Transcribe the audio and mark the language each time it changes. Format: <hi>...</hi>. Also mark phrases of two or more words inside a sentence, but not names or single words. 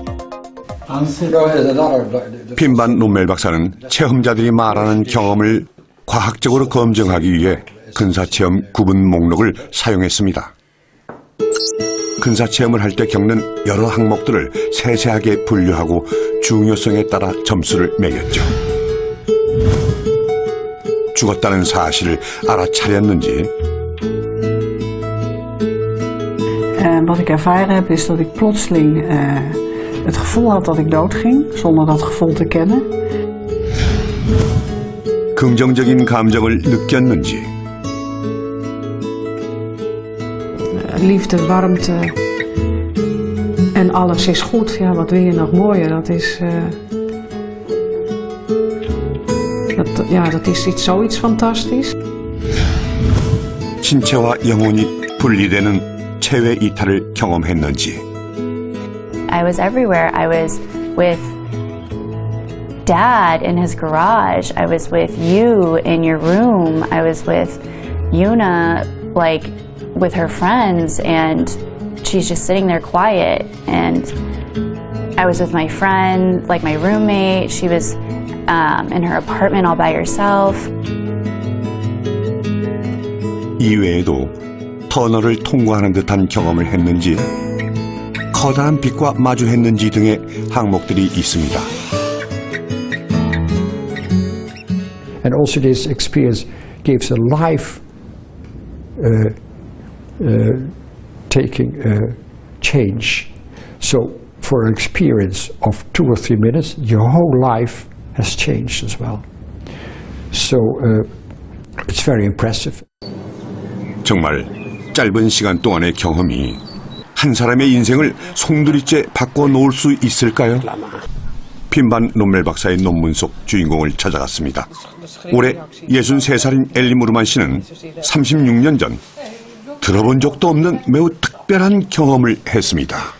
<ko>핀반 롬멜 박사는 체험자들이 말하는 경험을 과학적으로 검증하기 위해 근사체험 구분 목록을 사용했습니다. 근사체험을 할 때 겪는 여러 항목들을 세세하게 분류하고 중요성에 따라 점수를 매겼죠. 죽었다는 사실을 알아차렸는지</ko> <nl>Wat ik ervaren heb is dat ik plotseling het gevoel had dat ik doodging, zonder dat gevoel te kennen.</nl> <ko>긍정적인 감정을 느꼈는지</ko> <nl>Liefde, warmte en alles is goed. Ja, wat wil je nog mooier? Dat is, dat is zoiets fantastisch.</nl> <ko>신체와 영혼이 분리되는 체외 이탈을 경험했는지</ko> <en>I was everywhere. I was with Dad in his garage. I was with you in your room. I was with Yuna like with her friends, and she's just sitting there quiet. And I was with my friend, like my roommate. She was in her apartment all by herself.</en> <ko>이외에도 터널을 통과하는 듯한 경험을 했는지, 커다란 빛과 마주했는지 등의 항목들이 있습니다.</ko> <en>And also this experience gives a life taking change. So for an experience of 2 or 3 minutes, your whole life has changed as well. So it's very impressive.</en> <ko>정말 짧은 시간 동안의 경험이 한 사람의 인생을 송두리째 바꿔놓을 수 있을까요? 핀반 롬멜 박사의 논문 속 주인공을 찾아갔습니다. 올해 63살인 엘리 무르만 씨는 36년 전 들어본 적도 없는 매우 특별한 경험을 했습니다.</ko>